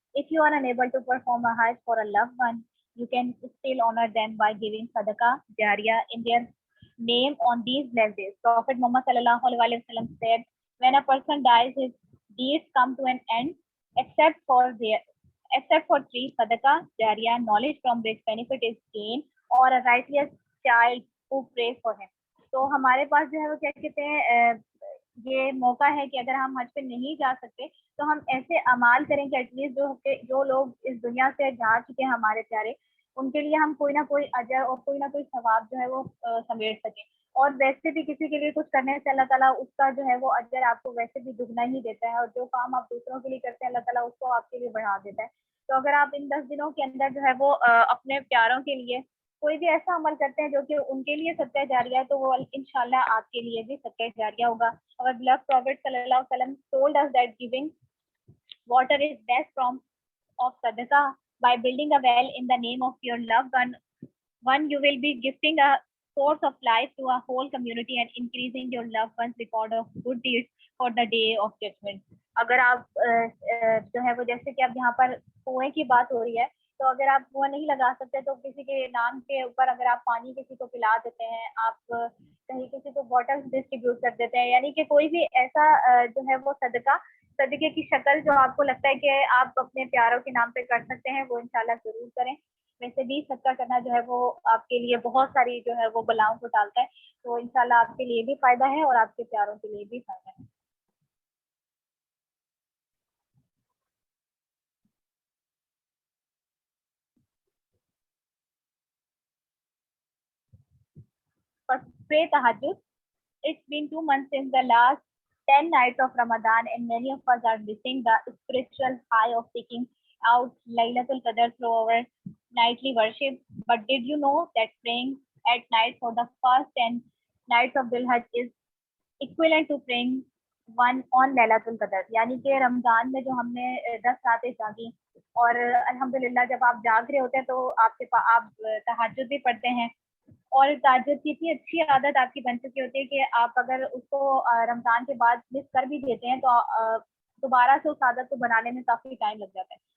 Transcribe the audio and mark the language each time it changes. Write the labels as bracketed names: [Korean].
[English] If you are unable to perform a Hajj for a loved one, you can still honor them by giving sadaqah jariyah in their name on these blessed days. Prophet Muhammad sallallahu alaihi wasallam said, when a person dies, his deeds come to an end except for their except for 3 sadaqah jariyah, knowledge from which benefit is gained, or a righteous child who prays for him. [Urdu] تو ہمارے پاس جو ہے وہ کیا کہتے ہیں یہ موقع ہے کہ اگر ہم حج پہ نہیں جا سکتے تو ہم ایسے اعمال کریں کہ ایٹ لیسٹ جو لوگ اس دنیا سے جا چکے ہیں ہمارے پیارے, ان کے لیے ہم کوئی نہ کوئی اجر اور کوئی نہ کوئی ثواب جو ہے وہ سمیٹ سکیں. اور ویسے بھی کسی کے لیے کچھ کرنے سے اللہ تعالیٰ اس کا جو ہے وہ اجر آپ کو ویسے بھی دگنا ہی دیتا ہے, اور جو کام آپ دوسروں کے لیے کرتے ہیں اللہ تعالیٰ اس کو آپ کے لیے بڑھا دیتا ہے. تو اگر آپ ان 10 دنوں کے اندر جو ہے وہ اپنے پیاروں کے لیے کوئی بھی ایسا عمل کرتے ہیں جو کہ ان کے لیے صدقہ جاریہ ہے تو وہ انشاءاللہ آپ کے لیے بھی صدقہ جاریہ ہوگا. [English] اور beloved Prophet صلی اللہ علیہ وسلم told us that giving water is best form of sadaqah. By building a well in the name of your loved one, you will be gifting a source of life to a whole community and increasing your loved one's record of good deeds for the day of judgment. [Urdu] اگر آپ جو ہے وہ جیسے کہ اب یہاں پر کنویں کی بات ہو رہی ہے تو اگر آپ کنواں نہیں لگا سکتے تو کسی کے نام کے اوپر اگر آپ پانی کسی کو پلا دیتے ہیں, آپ کہیں کسی کو واٹر ڈسٹریبیوٹ کر دیتے ہیں, یعنی کہ کوئی بھی ایسا جو ہے وہ صدقے کی شکل جو آپ کو لگتا ہے کہ آپ اپنے پیاروں کے نام پہ کر سکتے ہیں وہ انشاءاللہ ضرور کریں. ویسے بھی صدقہ کرنا جو ہے وہ آپ کے لیے بہت ساری جو ہے وہ بلاؤں کو ٹالتا ہے, تو انشاءاللہ آپ کے لیے بھی فائدہ ہے اور آپ کے پیاروں کے لیے بھی فائدہ ہے. [English] For pray tahajjud, it's been 2 months since the last 10 nights of Ramadan and many of us are missing the spiritual high of seeking out Laylatul Qadr through our nightly worship. But did you know that praying at night for the first 10 nights of Dhul Hajj is equivalent to praying one on Laylatul Qadr. [Urdu] یعنی کہ رمضان میں جو ہم نے 10 راتیں جاگی اور الحمدللہ جب آپ جاگ رہے ہوتے ہیں تو آپ تہجد بھی پڑھتے ہیں اور تہجد کی اتنی اچھی عادت آپ کی بن چکی ہوتی ہے کہ آپ اگر اس کو رمضان کے بعد مس کر بھی دیتے ہیں تو دوبارہ سے اس عادت کو بنانے میں کافی ٹائم لگ جاتا ہے.